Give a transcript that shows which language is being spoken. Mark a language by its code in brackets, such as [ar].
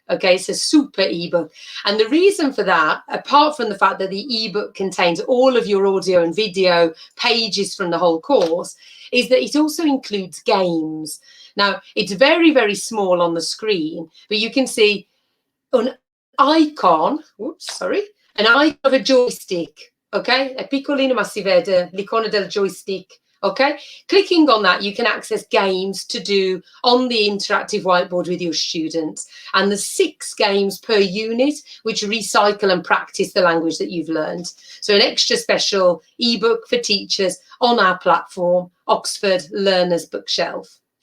[en] Okay, it's a super ebook. And the reason for that, apart from the fact that the ebook contains all of your audio and video pages from the whole course, is that it also includes games. Now, it's very, very small on the screen, but you can see an icon, an icon of a joystick. [it] Okay, è piccolino ma si vede l'icona del joystick. [en] Okay, clicking on that, you can access games to do on the interactive whiteboard with your students. And there's 6 games per unit, which recycle and practice the language that you've learned. So an extra special ebook for teachers on our platform, Oxford Learners Bookshelf.